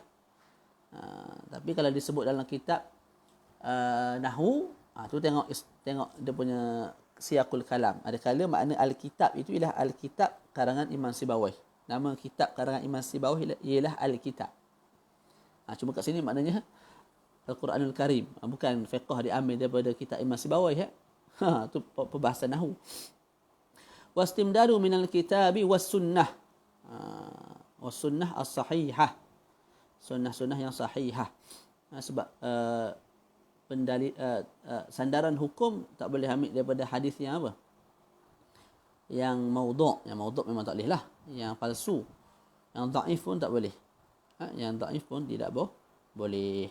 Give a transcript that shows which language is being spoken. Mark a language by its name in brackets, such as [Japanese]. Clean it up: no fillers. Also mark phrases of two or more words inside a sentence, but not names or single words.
[Malay] Tapi kalau disebut dalam kitab nahwu, tu tengok dia punya [Arabic] siyaqul kalam. [Malay] Ada kala makna al-kitab itu ialah al-kitab karangan Imam Sibawai. Nama kitab karangan Imam Sibawai ialah al-kitab. Cuma kat sini maknanya [Arabic] Al-Quranul Karim. [Malay] Bukan fiqh diambil daripada kitab Imam Sibawai. Itu perbahasan nahwu. [Arabic] Wastimdaru minal kitabi was sunnah. Was sunnah as-sahihah. [Malay] Sunnah-sunnah yang sahihah. Sebab sandaran hukum tak boleh ambil daripada hadis yang apa? Yang maudhu'. Yang maudhu' memang tak boleh lah. Yang palsu. Yang dhaif pun tak boleh. Yang dhaif pun tidak boleh.